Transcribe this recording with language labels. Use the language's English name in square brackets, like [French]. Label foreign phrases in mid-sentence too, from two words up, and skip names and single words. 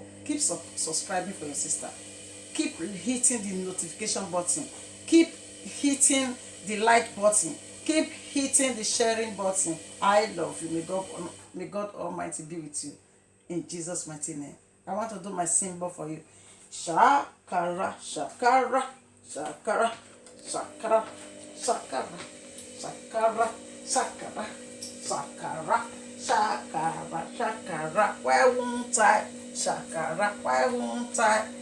[English] Keep subscribing for your sister. Keep hitting the notification button. Keep hitting the like button. Keep hitting the sharing button. I love you. May God Almighty be with you. In Jesus' mighty name. I want to do my symbol for you. Shakara, shakara, shakara, shakara, shakara, shakara, shakara, shakara, shakara, shakara. Why won't I? Shakara, why won't I?